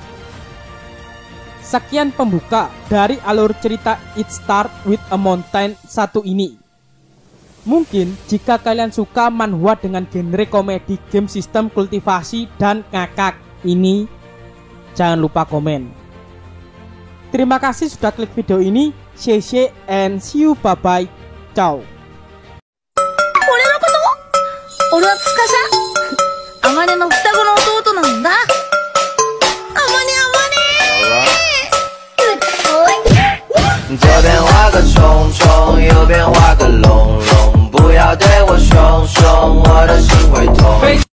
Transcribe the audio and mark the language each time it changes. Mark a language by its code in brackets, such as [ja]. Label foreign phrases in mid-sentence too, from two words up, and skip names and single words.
[id] Sekian pembuka dari alur cerita It Start with a Mountain 1 ini. Mungkin jika kalian suka manhwa dengan genre komedi game sistem kultivasi dan ngakak ini, jangan lupa komen. Terima kasih sudah klik video ini. [en] Xie and see you, bye bye, ciao. [ja] 俺のこと俺は司あまねの双子の弟なんだ。あまね [zh] 左边画个虫虫，右边画个龙龙，不要对我凶凶，我的心会痛。